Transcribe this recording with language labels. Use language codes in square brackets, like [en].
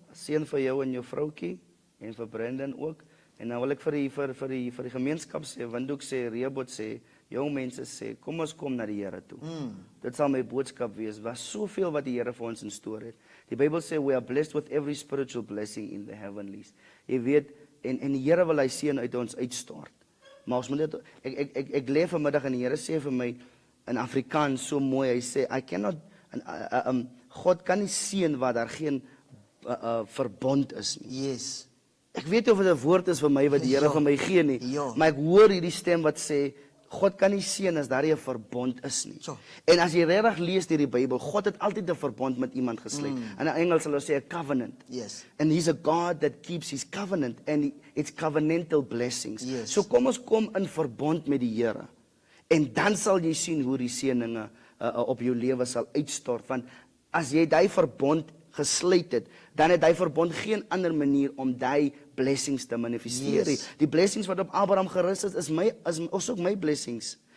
[af] Seën vir jou en jou vroutjie en vir Brendan ook. En nou wil ek vir die gemeenskap sê, Windhoek sê, Rehoboth sê, jong mense sê, kom ons kom na die Here toe. Dit sal my boodskap wees. Was soveel wat die Here vir ons in store het. Die Bybel sê [en] we are blessed with every spiritual blessing in the heavenlies. [af] Jy weet, en die Here wil hy seën uit ons uitstort. Maar ons moet dit ek lê vanmiddag en die Here sê vir my in Afrikaans so mooi. Hy sê [en] I cannot [af] God kan nie seën waar daar geen verbond is nie. [en] Yes. [af] Ek weet nie of dit 'n woord is vir my wat die Here Ja. vir my gee nie, Ja. maar ek hoor hierdie stem wat sê God kan nie seën as daar nie 'n verbond is nie. [en] Sure. [af] En as jy regtig lees deur die Bybel, God het altyd 'n verbond met iemand gesluit. In Engels sal hulle sê 'n covenant. [en] Yes. And he's a God that keeps his covenant and it's covenantal blessings. Yes. [af] So kom ons kom in verbond met die Here. En dan sal jy sien hoe die seëninge op jou lewe sal uitstort, want as jy daai verbond gesluit het, dan het hy verbond geen ander manier om daai blessings te manifesteer nie. [en] Yes. [af] Die blessings wat op Abraham gerus is ook my blessings.